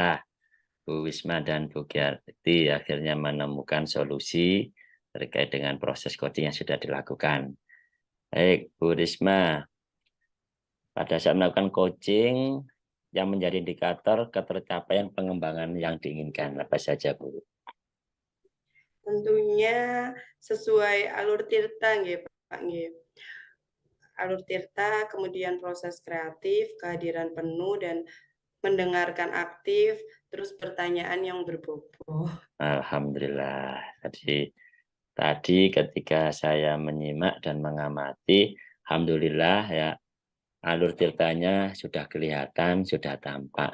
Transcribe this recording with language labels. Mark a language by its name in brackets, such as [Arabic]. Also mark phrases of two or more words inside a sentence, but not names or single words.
[Indonesian] Bu Wisma dan Bu Giarti akhirnya menemukan solusi terkait dengan proses coding yang sudah dilakukan. Baik, Bu Risma, pada saat melakukan coaching yang menjadi indikator ketercapaian pengembangan yang diinginkan, apa saja, Bu? Tentunya sesuai alur tirta nggih Pak nggih. Alur tirta, kemudian proses kreatif, kehadiran penuh dan mendengarkan aktif, terus pertanyaan yang berbobot. Alhamdulillah. Tadi ketika saya menyimak dan mengamati, alhamdulillah ya alur tirtanya sudah kelihatan, sudah tampak.